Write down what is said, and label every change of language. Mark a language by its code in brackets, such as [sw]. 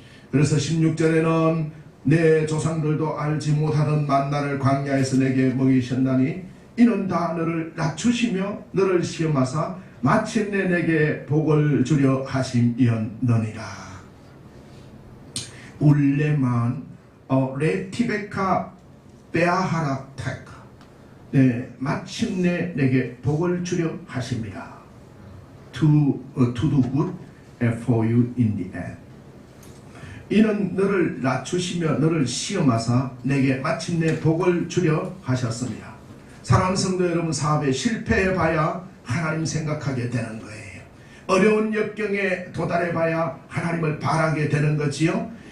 [ko] 그래서 16절에는 내 조상들도 알지 못하던 만나를 광야에서 내게 먹이셨나니 이는 다 너를 낮추시며 너를 시험하사 마침내 내게 복을 주려 하심이었느니라. [he] 울레만 레티베카 베아하라테카 [ko] 마침내 내게 복을 주려 하십니다. [en] To do good for you in the end. [ko] 이는 너를 낮추시며 너를 시험하사 내게 마침내 복을 주려 하셨습니다. 사랑하는 성도 여러분, 사업에 실패해봐야 하나님 생각하게 되는 거예요. 어려운 역경에 도달해봐야 하나님을 바라게 되는 거지요.